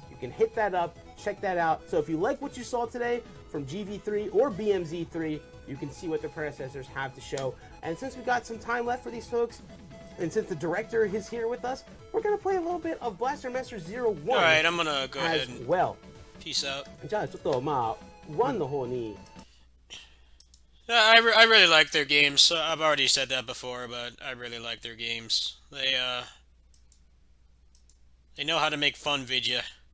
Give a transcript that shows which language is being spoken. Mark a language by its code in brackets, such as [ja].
[en] You can hit that up, check that out. So if you like what you saw today from GV3 or BMZ3, you can see what the predecessors have to show. And since we got some time left for these folks, and since the director is here with us, we're going to play a little bit of Blaster Master Zero 1. Alright, I'm going to go ahead and peace out. [ja] じゃあちょっと1の方に [en] I really like their games. I've already said that before, but I really like their games. They know how to make fun vidya.